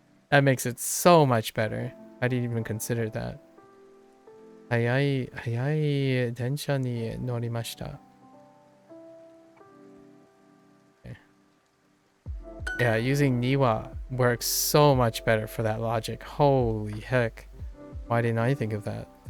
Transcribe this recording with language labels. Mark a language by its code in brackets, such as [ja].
[en] That makes it so much better. I didn't even consider that. [ja] 早い電車に乗りました。 [en] Yeah, using Niwa works so much better for that logic. Holy heck. Why didn't I think of that?